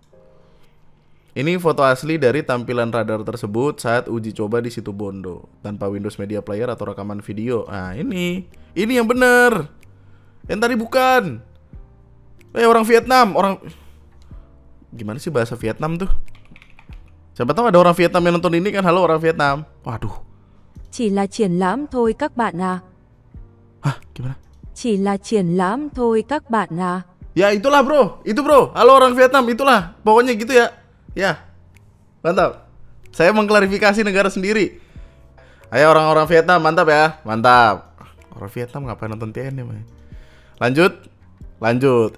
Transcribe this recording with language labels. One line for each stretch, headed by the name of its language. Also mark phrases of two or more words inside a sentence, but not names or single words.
Indonesian: Ini foto asli dari tampilan radar tersebut saat uji coba di situ Bondo tanpa Windows Media Player atau rekaman video. Nah ini yang bener. Yang tadi bukan. Orang Vietnam, gimana sih bahasa Vietnam tuh? Siapa tahu ada orang Vietnam yang nonton ini kan. Halo orang Vietnam. Waduh.
Vietnamese: Chỉ là triển lãm thôi các bạn à.
Indonesian: Hah, gimana?
Vietnamese: Chỉ là triển lãm thôi các bạn à.
Indonesian: Ya itulah bro, itu bro. Halo orang Vietnam, itulah. Pokoknya gitu ya. Ya, mantap. Saya mengklarifikasi negara sendiri. Ayo orang-orang Vietnam, mantap ya. Mantap. Orang Vietnam ngapain nonton TNM ya? Lanjut.